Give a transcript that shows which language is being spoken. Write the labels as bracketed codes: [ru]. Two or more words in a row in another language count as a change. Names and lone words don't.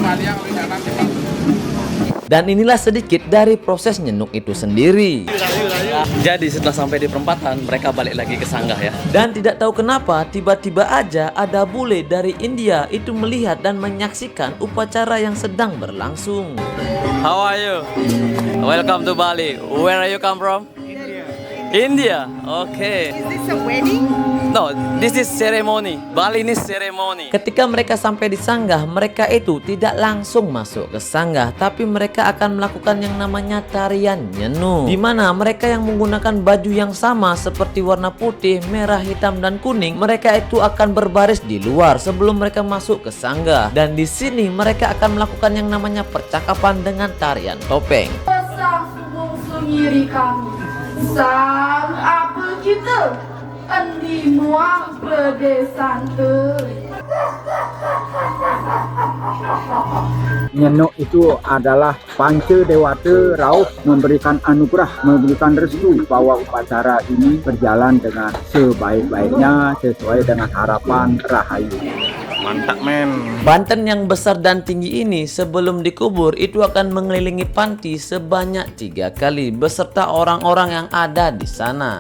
[id] Dan inilah sedikit dari proses nyenuk itu sendiri. Jadi setelah sampai di perempatan, mereka balik lagi ke sanggah ya. Dan tidak tahu kenapa, tiba-tiba aja ada bule dari India itu melihat dan menyaksikan upacara yang sedang berlangsung. [en] How are you? Welcome to Bali. Where are you come from? India. Okay. Is this a wedding? No, this is ceremony. Balinese ceremony. [id] Ketika mereka sampai di sanggah, mereka itu tidak langsung masuk ke sanggah, tapi mereka akan melakukan yang namanya tarian nyenuk. Di mana mereka yang menggunakan baju yang sama seperti warna putih, merah, hitam, dan kuning, mereka itu akan berbaris di luar sebelum mereka masuk ke sanggah. Dan di sini mereka akan melakukan yang namanya percakapan dengan tarian topeng. [ban] Sang bungsu ngiri kami, sang apel kita, endi muang pedesaan te. [id] Nyenuk itu adalah panca dewata rauh memberikan anugerah, memberikan restu bahwa upacara ini berjalan dengan sebaik-baiknya sesuai dengan harapan Rahayu. Mantap men. Banten yang besar dan tinggi ini sebelum dikubur itu akan mengelilingi panti sebanyak 3 kali beserta orang-orang yang ada di sana.